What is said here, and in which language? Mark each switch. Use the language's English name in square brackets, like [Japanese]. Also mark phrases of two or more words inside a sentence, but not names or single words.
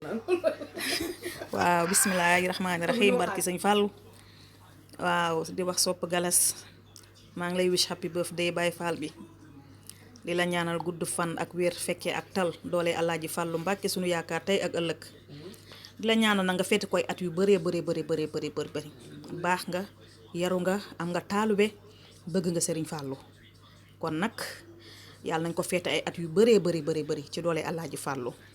[Wolof] waaw [Arabic] بسم الله الرحمن الرحيم [Wolof] barki sëñ Fallou waaw di wax sopp galas maa ngi lay wish [English] happy birthday [Wolof] Baye Fall bi di la ñaanal gudd fan ak wér fekkee ak tal doole Alaaji Fallou Mbàkke sunu yaakaar tey ak ëllëg di la ñaanal na nga feeti koy at yu bëree bëri baax nga yaru nga am nga taalube bëgg nga Serigne Fallou kon nag yàlla nañ ko feete ay at yu bëree bëri ci doole Alaaji Fallou